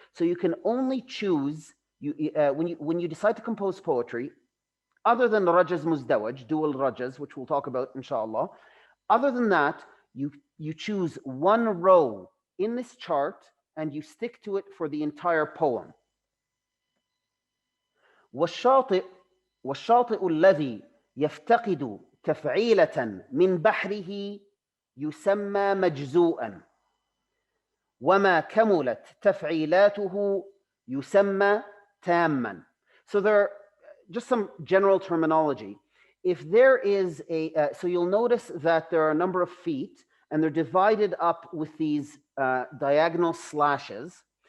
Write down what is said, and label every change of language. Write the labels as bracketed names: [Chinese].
[English] So you can only choose, when you decide to compose poetry, other than the Rajaz Muzdawaj, dual Rajaz, which we'll talk about inshallah, other than that, you choose one row in this chart and you stick to it for the entire poem. [Arabic] والشاطئ الذي يفتقد تفعيلة من بحره يسمى مجزوءا وما كملت تفعيلاته يسمى تاما. [English] So there are just some general terminology. If there is so you'll notice that there are a number of feet and they're divided up with these diagonal slashes.